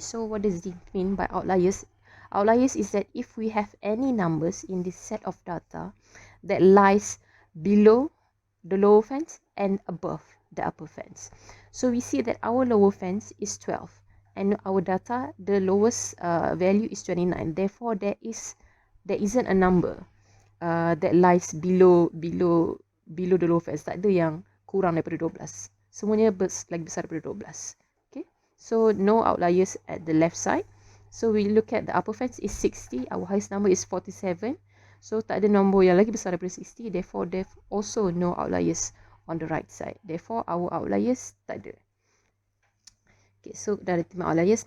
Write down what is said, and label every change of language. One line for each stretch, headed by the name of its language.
English: So what does it mean by outliers? Outliers is that if we have any numbers in this set of data that lies below the lower fence and above the upper fence. So we see that our lower fence is 12 and our data, the lowest value is 29. Therefore, there isn't a number that lies below the lower fence.
Malay: Tak ada yang kurang daripada 12. Semuanya lagi besar daripada 12.
English: Okay, so no outliers at the left side. So we look at the upper fence is 60. Our highest number is 47.
Malay: So tak ada nombor yang lagi besar daripada 60.
English: Therefore, there's also no outliers on the right side. Therefore, our outliers
Malay: tak ada.
English: Okay, so dah determine outliers.